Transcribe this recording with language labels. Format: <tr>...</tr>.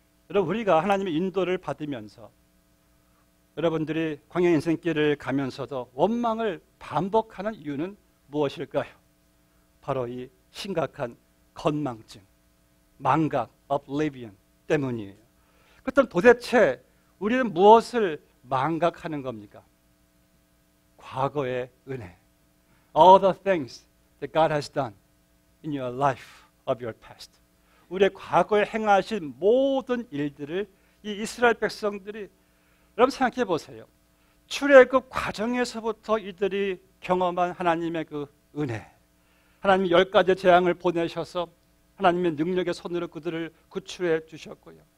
<ko>여러분, 우리가 하나님의 인도를 받으면서 여러분들이 광야 인생길을 가면서도 원망을 반복하는 이유는 무엇일까요? 바로 이 심각한 건망증, 망각, oblivion 때문이에요. 그렇다면 도대체 우리는 무엇을 망각하는 겁니까? 과거의 은혜.</ko> <en>All the things that God has done in your life of your past.</en> <ko>우리의 과거에 행하신 모든 일들을 이 이스라엘 백성들이 여러분 생각해 보세요. 출애굽 과정에서부터 이들이 경험한 하나님의 그 은혜, 하나님이 10가지 재앙을 보내셔서 하나님의 능력의 손으로 그들을 구출해 주셨고요.</ko>